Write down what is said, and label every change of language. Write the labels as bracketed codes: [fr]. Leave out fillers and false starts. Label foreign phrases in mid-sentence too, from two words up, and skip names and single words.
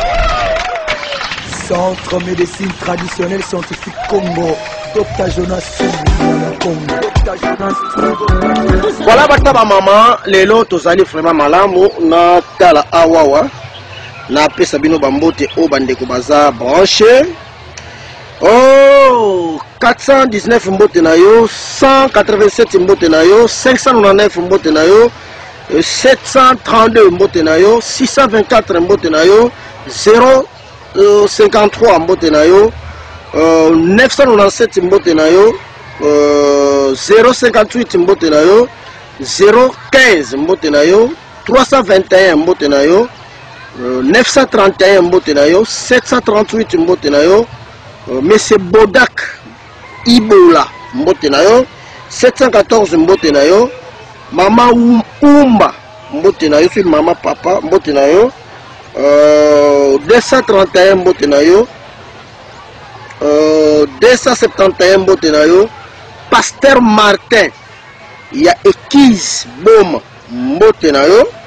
[fr] Centre médecine traditionnelle scientifique Congo, Dr Jonas Congo. [ln] Voilà bataba mama, lelo tozali vraiment malamu na tala awawa. Na pesa bino bambote o bandeko baza branché. Oh, 419 mbote na yo, 187 mbote na yo, 599 mbote na yo, 732 mbote na yo, 624 mbote na yo, 053 mbote na yo, 997 mbote na yo, 058 mbote na yo, 015 mbote na yo, 321 mbote na yo, 931 mbote na yo, 738 mbote na yo, Monsieur Bodak Ibola mbote na yo, 714 mbote na yo, Mama Umba mbote na yo, c'est Mama Papa mbote na yo, 231 mbote na yo, 271 mbote na yo, Pasteur Martin ya Ekiz Boma mbote na yo,